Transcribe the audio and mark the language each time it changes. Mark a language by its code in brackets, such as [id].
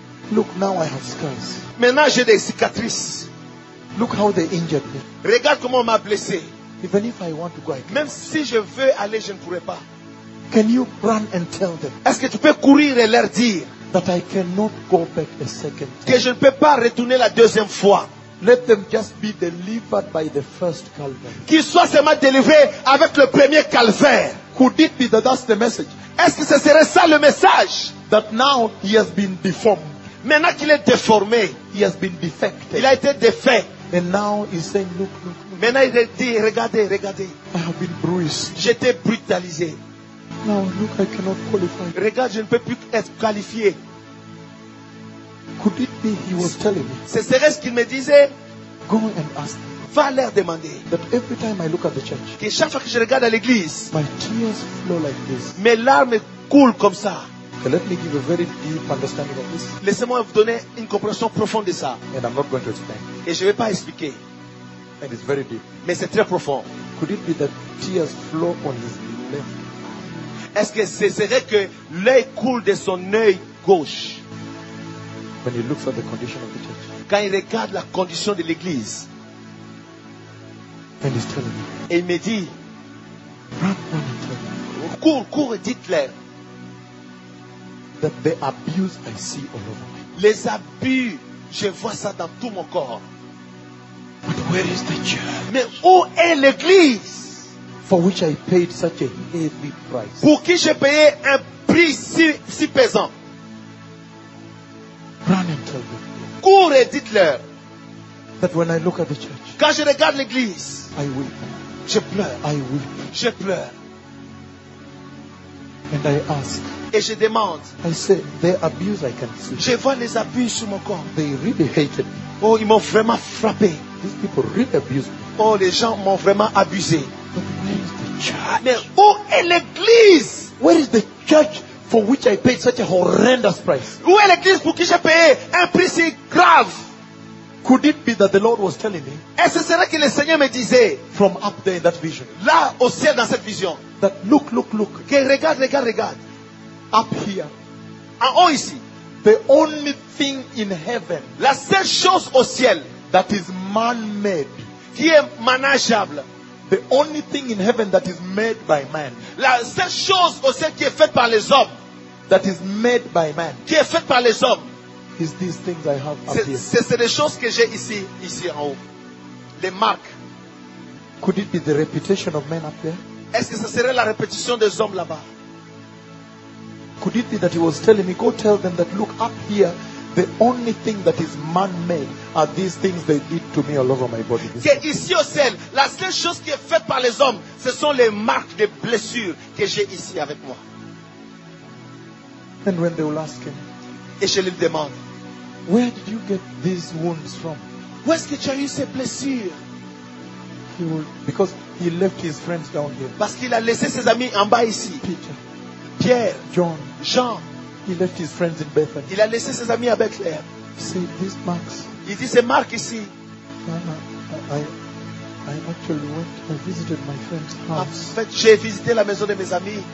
[en] Look, now I have scars. [fr] Maintenant j'ai des cicatrices. [en] Look how they injured me. [fr] Regarde comment on m'a blessé. [en] Even if I want to go, I can't. [fr] Même si je veux aller, je ne pourrai pas. [en] Can you run and tell them? [fr] Est-ce que tu peux courir et leur dire? [en] that I cannot go back a second time. [fr] Que je ne peux pas retourner la deuxième fois. [en] Let them just be delivered by the first calvary. [fr] Qu'ils soient seulement délivrés avec le premier calvaire. [en] Could it be that that's the message? [fr] Est-ce que ce serait ça le message? [en] That now he has been deformed. [fr] Maintenant qu'il est déformé, [en] he has been defected. [fr] Il a été défait. [en] And now he's saying, look, look, look. [fr] Maintenant il dit, regardez, regardez. [en] I have been bruised. [fr] J'étais brutalisé. [en] Now look, I cannot qualify. [fr] Regarde, je ne peux plus être qualifié. [en] Could it be he was telling me? [fr] Ce serait ce qu'il me disait. [en] Go and ask. [fr] Va leur demander. [en] That every time I look at the church, [fr] que chaque fois que je regarde à l'église, [en] my tears flow like this. [fr] Mes larmes coulent comme ça. [en] Okay, let me give a very deep understanding of this. [fr] Laissez-moi vous donner une compréhension profonde de ça. [en] And I'm not going to explain. [fr] Et je ne vais pas expliquer. [en] And it's very deep. [fr] Mais c'est très profond. [en] Could it be that tears flow on his left? [fr] Est-ce que ce serait que l'œil coule de son œil gauche? [en] When he looks at the condition of the church. [fr] Quand il regarde la condition de l'église. [en] And he's telling me. [fr] Et il me dit. [en] Run, [fr] cours, cours et dites-le. [en] That the abuse I see all over me. [fr] Les abus, je vois ça dans tout mon corps. [en] But where is the church? [fr] Mais où est l'église? [en] For which I paid such a heavy price. [fr] Pour qui j'ai payé un prix si pesant? [en] Run and tell them. [fr] Cours et dites-leur. [en] That when I look at the church. [fr] Quand je regarde l'église. [en] I weep. [fr] Je pleure. [en] I weep. [fr] Je pleure. [en] And I ask. [fr] Et je demande. [en] I say, the abuse I can see. [fr] Je vois les abus sur mon corps. [en] They really hated me. [fr] Oh, ils m'ont vraiment frappé. [en] These people really abused me. [fr] Oh, les gens m'ont vraiment abusé. [en] But where is the church? [fr] Mais où est l'église? [en] Where is the church for which I paid such a horrendous price? [fr] Où est l'église pour qui j'ai payé un prix si grave? [en] Could it be that the Lord was telling me? [fr] Est-ce serait que le Seigneur me disait? [en] From up there in that vision. [fr] Là au ciel dans cette vision. [en] That look, look, look. [fr] Que regarde, regarde, regarde. [en] Up here, [fr] en haut ici, [en] the only thing in heaven, [fr] la seule chose au ciel, [en] that is man-made, [fr] qui est manageable, [en] the only thing in heaven that is made by man, [fr] la seule chose au ciel qui est faite par les hommes, [en] that is made by man, [fr] qui est faite par les hommes, [en] is these things I have up here. [fr] C'est les choses que j'ai ici en haut, les marques. [en] Could it be the reputation of men up there? [fr] Est-ce que ce serait la réputation des hommes là-bas? [en] Could it be that he was telling me, go tell them that look up here, the only thing that is man-made are these things they did to me all over my body. [fr] Que ici au ciel, la seule chose qui est faite par les hommes, ce sont les marques de blessures que j'ai ici avec moi. [en] And when they will ask him, [fr] et je lui demande, [en] where did you get these wounds from? [fr] Où est-ce que tu as eu ces blessures? [en] He will, because he left his friends down here. [fr] Parce qu'il a laissé ses amis en bas ici. [en] Peter. [fr] Pierre, [en] John, [fr] Jean, [en] he left his friends in Bethany. [fr] Il a laissé ses amis à Bethléem. [en] See these marks. [fr] Il dit ces marques ici. [en] I actually went. I visited my friend's house. [fr] En fait, j'ai visité la maison de mes amis.